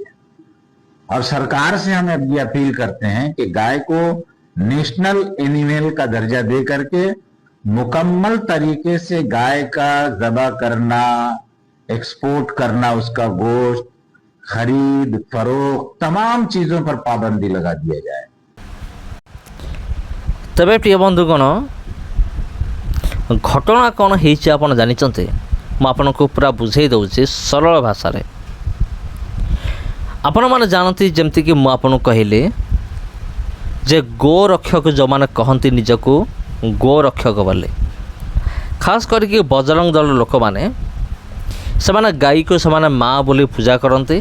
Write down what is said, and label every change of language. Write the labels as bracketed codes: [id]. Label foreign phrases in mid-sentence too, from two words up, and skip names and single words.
[hi] और सरकार से हम अब ये अपील करते हैं कि गाय को [en] national animal [hi] का दर्जा दे करके मुकम्मल तरीके से गाय का ज़बह करना, एक्सपोर्ट करना, उसका गोश्त खरीद फरोख्त तमाम चीजों पर पाबंदी लगा दिया जाए। [or] ତେବେ ପ୍ରିୟ ବନ୍ଧୁଗଣ, ଘଟଣା କ'ଣ ହେଇଛି ଆପଣ ଜାଣିଛନ୍ତି? ମୁଁ ଆପଣଙ୍କୁ ପୁରା ବୁଝେଇ ଦେଉଛି ସରଳ ଭାଷାରେ। ଆପଣମାନେ ଜାଣନ୍ତି, ଯେମିତିକି ମୁଁ ଆପଣଙ୍କୁ କହିଲି ଯେ ଗୋରକ୍ଷକ ଯେଉଁମାନେ କହନ୍ତି ନିଜକୁ ଗୋରକ୍ଷକ ବୋଲି, ଖାସ୍ କରିକି ବଜରଙ୍ଗ ଦଳ ଲୋକମାନେ, ସେମାନେ ଗାଈକୁ ସେମାନେ ମା ବୋଲି ପୂଜା କରନ୍ତି।